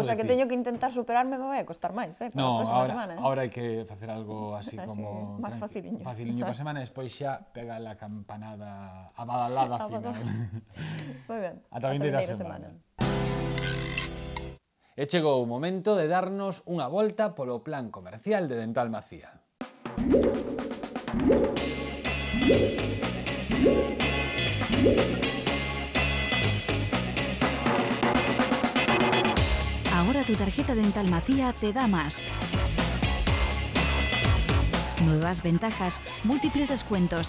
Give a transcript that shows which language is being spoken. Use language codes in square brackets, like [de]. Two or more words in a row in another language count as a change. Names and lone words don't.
[es] O sea, [gl] que teño que intentar superarme, me vai a costar máis, para a próxima semana. Ahora hai que facer algo así como... máis faciliño. Faciliño para a semana, despois xa pega [es] la campanada, [gl] a badalada final. Moi ben. Ata a vindeira semana. E chegou o momento de darnos unha volta polo plan comercial de Dental Macía. [es] Ahora tu tarjeta Dental Macía te da más. Nuevas ventajas, múltiples descuentos.